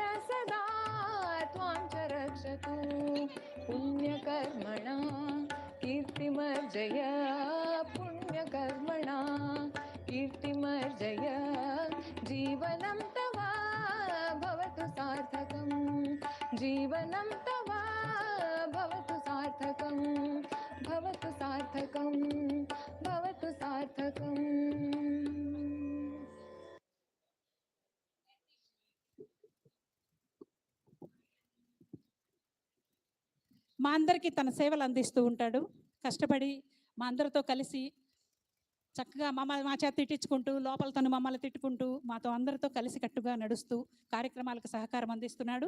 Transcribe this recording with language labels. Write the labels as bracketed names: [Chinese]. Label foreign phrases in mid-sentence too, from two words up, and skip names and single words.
[Sanskrit] सदा त्वां च रक्षतु पुण्यकर्मणा कीर्तिमर्जय पुण्यकर्मणा कीर्तिमर्जय जीवनं तव भवतु सार्थकं जीवनं तव भवतु सार्थकं भवतु सार्थकं भवतु सार्थकम् [Telugu] మా అందరికీ తన సేవలు అందిస్తూ ఉంటాడు. కష్టపడి మా అందరితో కలిసి చక్కగా మా చేత తిట్టించుకుంటూ లోపల తను మమ్మల్ని తిట్టుకుంటూ మాతో అందరితో కలిసి కట్టుగా నడుస్తూ కార్యక్రమాలకు సహకారం అందిస్తున్నాడు.